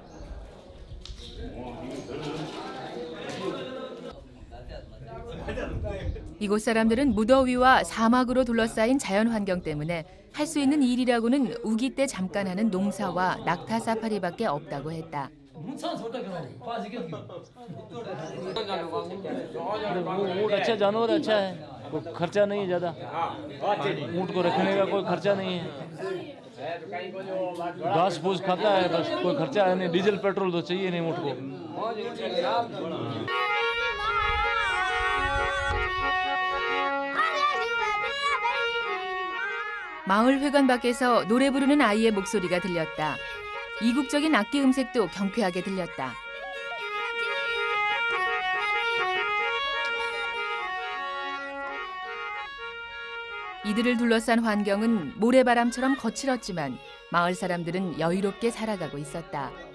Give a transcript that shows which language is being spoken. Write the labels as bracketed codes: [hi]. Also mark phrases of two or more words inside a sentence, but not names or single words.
[ko] 이곳 사람들은 무더위와 사막으로 둘러싸인 자연 환경 때문에 할 수 있는 일이라고는 우기 때 잠깐 하는 농사와 낙타 사파리밖에 없다고 했다. [hi] ऊँट अच्छा जानवर अच्छा है कोई खर्चा नहीं है ज़्यादा ऊँट को रखने का कोई खर्चा नहीं है घास फूस खाता है बस कोई खर्चा है नहीं डीजल पेट्रोल तो चाहिए नहीं ऊँट को [ko] 마을 회관 밖에서 노래 부르는 아이의 목소리가 들렸다. 이국적인 악기 음색도 경쾌하게 들렸다. 이들을 둘러싼 환경은 모래바람처럼 거칠었지만 마을 사람들은 여유롭게 살아가고 있었다.